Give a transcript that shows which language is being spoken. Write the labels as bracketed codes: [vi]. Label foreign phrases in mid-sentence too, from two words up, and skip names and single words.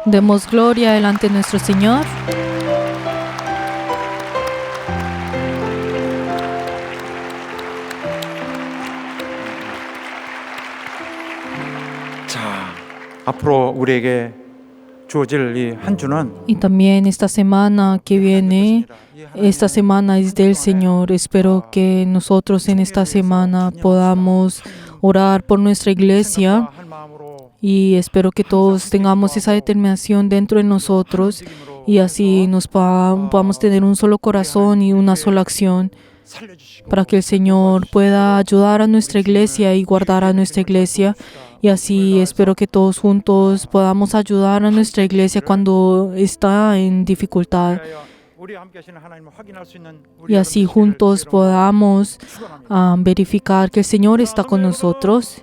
[es] Demos gloria delante de nuestro Señor. [ko] 자, 앞으로 우리에게 주어질 이 한 주는 [es] Y también esta semana que viene, esta semana es del Señor. Espero que nosotros en esta semana podamos orar por nuestra iglesia [ko] 한 마음으로 [es] y espero que todos tengamos esa determinación dentro de nosotros y así nos podamos tener un solo corazón y una sola acción [ko] 살려주시고 [es] para que el Señor pueda ayudar a nuestra iglesia y guardar a nuestra iglesia. Y así espero que todos juntos podamos ayudar a nuestra iglesia cuando está en dificultad. [ko] 우리와 함께 하시는 하나님을 확인할 수 있는 [es] Y así juntos podamos verificar que el Señor está con nosotros.